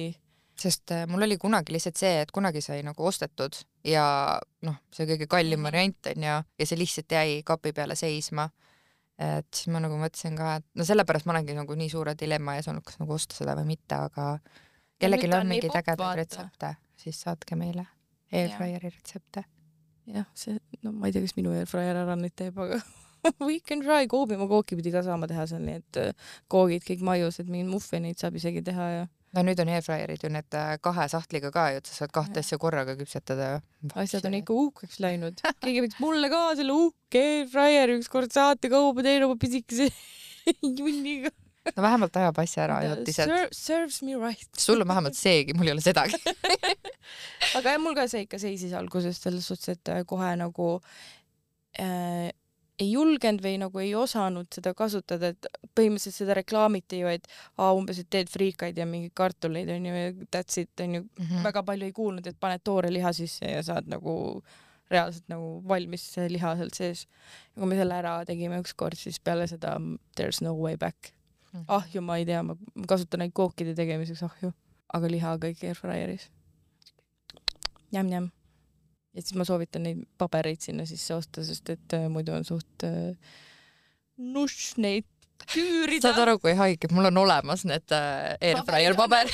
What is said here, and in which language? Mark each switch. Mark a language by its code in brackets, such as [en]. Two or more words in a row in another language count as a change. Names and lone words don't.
[et] Sest mul oli kunagi lihtsalt see, et kunagi sai nagu ostetud ja noh, see kõige kallim variant on ja see lihtsalt jäi kapi peale seisma. Et siis ma nagu mõtlesin ka, et no sellepärast ma olengi nagu nii suure dilemma ees olnud, kas nagu osta seda või mitte, aga kellelgi on mingi ägedaid retsepte, siis saatke meile Airfryeri retsepte. Jah, see, no ma ei tea, kas minu Airfryer ära nüüd teeb, aga [en] we can try. [et] Koobimaa kooki pidi ka saama teha seal, nii et koogid kõik majus, et mingid muffeneid saab isegi teha ja no nüüd on Airfryerid ju need 2 sahtliga ka ju, et sa saad 2 asja korraga küpsetada. Asjad on ikka uhkeks läinud. Keegi võiks mulle ka selle uhke Airfryer ükskord saate kauba teile oma pisikese junniga. No vähemalt ajab asja ära ajutiselt. [en] Serves me right. [et] Sul on vähemalt seegi, mul ei ole sedagi. Aga mul ka see ikka seisis alguses selles suhtes, et kohe nagu ei julgenud või nagu ei osanud seda kasutada, et põhimõtteliselt seda reklaamiti ju, et umbes, et teed friikaid ja mingi kartuleid on ju, [en] that's it, [et] on ju, väga palju ei kuulnud, et paned toore liha sisse ja saad nagu reaalselt nagu valmis liha sealt sees. Ja kui me selle ära tegime ükskord, siis peale seda [en] there's no way back. [et] Ahju ma ei tea, ma kasutan neid kookide tegemiseks ahju. aga liha kõik airfryeris. Jäm. Ja siis ma soovitan neid pabereid sinna sisse osta, sest et muidu on suht nuss neid küürida. Saad aru, kui haige, mul on olemas need airfryer paber.